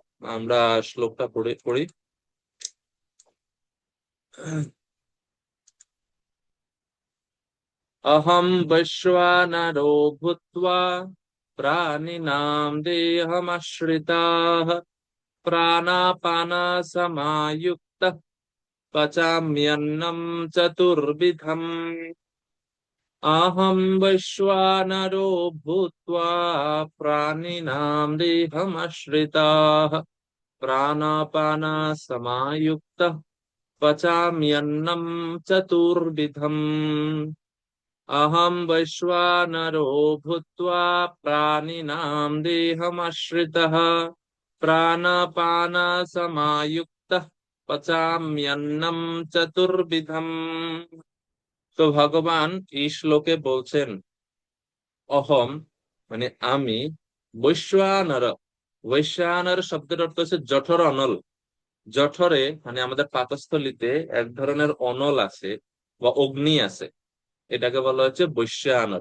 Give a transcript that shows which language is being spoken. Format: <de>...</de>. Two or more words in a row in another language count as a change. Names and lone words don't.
<bn>আমরা শ্লোকটা পড়ে পড়ি।</bn> <sa>অহম বৈশ্বানরো ভূত্বা প্রাণিনাম দেহমাশ্রিতাঃ प्राणापान समायुक्तः पचाम्यन्नं चतुर्विधम् अहं वैश्वानरो भूत्वा प्राणिनां देहमाश्रिताः प्राणापान समायुक्तः पचाम्यन्नं चतुर्विधम् अहं वैश्वानरो भूत्वा प्राणिनां देहमाश्रितः प्राणापानसमायुक्तः पचाम्यन्नं चतुर्विधम्।</sa> <bn>তো ভগবান এই শ্লোকে বলছেন অহম মানে আমি, বৈশ্বানর, বৈশ্বানর শব্দের অর্থ হচ্ছে জঠর অনল। জঠরে মানে আমাদের পাকস্থলীতে এক ধরনের অনল আছে বা অগ্নি আছে, এটাকে বলা হচ্ছে বৈশ্বানর।</bn>